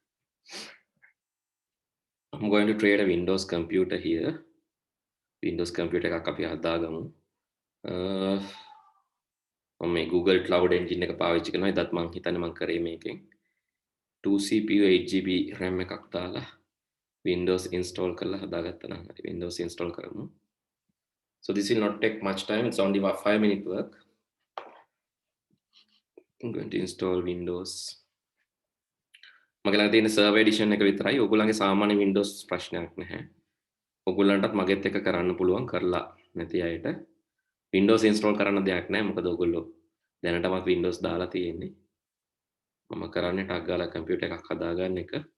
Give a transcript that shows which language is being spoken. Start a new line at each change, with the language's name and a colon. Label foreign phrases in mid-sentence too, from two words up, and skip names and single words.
English: I'm going to create a Windows computer here.
Sinhala: Windows computer එකක් අපි හදාගමු. මම මේ Google Cloud Engine එක පාවිච්චි කරනවා. ඒකත් මම හිතන්නේ මම කරේ මේකෙන් 2 CPU 8GB RAM එකක් දාලා Windows install කරලා හදාගත්තා නම් හරි. Windows install කරමු.
English: So this will not take much time. It's only about 5-minute work. I'm going to install Windows.
Sinhala: මගේ ළඟ තියෙන
English: server edition
Sinhala: එක විතරයි. ඔයගොල්ලන්ගේ සාමාන්‍ය Windows ප්‍රශ්නයක් නැහැ. ඔයගොල්ලන්ටත් මගෙත් එක කරන්න පුළුවන් කරලා නැති අයට. Windows install කරන්න දෙයක් නැහැ. මොකද ඔයගොල්ලෝ දැනටමත් Windows දාලා තියෙන්නේ. මම කරන්නේ ටක් ගාලා computer එකක් හදාගන්න එක.